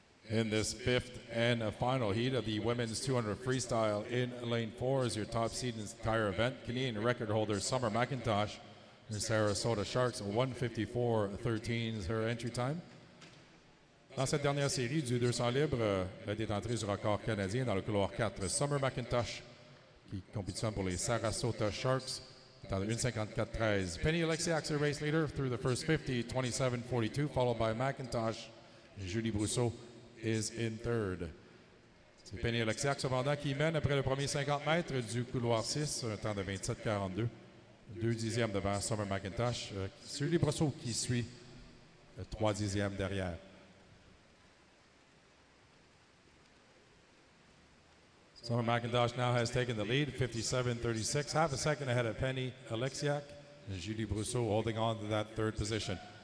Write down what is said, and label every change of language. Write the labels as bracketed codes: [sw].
[en] In this fifth and final heat of the women's 200 freestyle in lane 4 is your top seed in this entire event. Canadian record holder Summer McIntosh, the Sarasota Sharks, 1:54.13 is her entry time. [fr] Dans cette dernière série du 200 libre, la détentrice du record canadien dans le couloir 4, Summer McIntosh, qui compétitionne pour les Sarasota Sharks, est en 1:54.13. [en] Penny Alexiak, the race leader through the first 50, 27:42, followed by McIntosh. Julie Brousseau is in third. [fr] C'est Penny Alexiak, cependant, qui mène après le premier 50 mètres du couloir 6, un temps de 27:42. 2 dixièmes devant Summer McIntosh. Julie Brousseau qui suit 3 dixièmes derrière. [en] Summer McIntosh now has taken the lead, 57:36, half a second ahead of Penny Alexiak. And Julie Brousseau holding on to that third position.